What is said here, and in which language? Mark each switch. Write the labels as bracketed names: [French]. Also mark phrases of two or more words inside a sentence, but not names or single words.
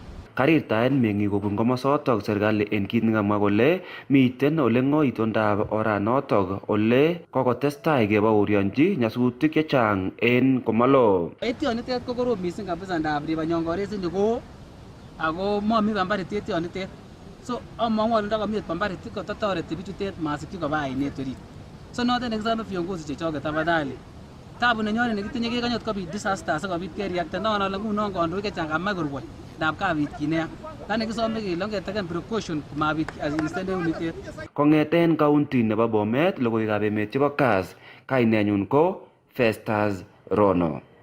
[Kalenjin] Karirtaen meng'ik kobun komosotok serikali en kit nekamwa kole miten ole ng'oi itondab oranotok ole kokotestai kebaorionji nyasutik chechang en komalo. Etyonitet ko korom missing kabisa ndab riba nyongores ko ako momi pambarit etyonitet. So among'u ale ndakomi pambarit kototoreti bichutet masikyi koba ainet orit. So noton nekisome viongozi chechoket tafadhali. Tabu nenyonet nekitinye kekanyot kobit disaster sikobit kereacten non ale ngunon kandoik chechang kamach korwoi ndab kabit kinea. Lani kisome kele ongeteken precaution komabit instead unitet. Kong'eten county nebo Bomet, logoiwekab emet chebo Kass, kainenyun ko Festus Rono.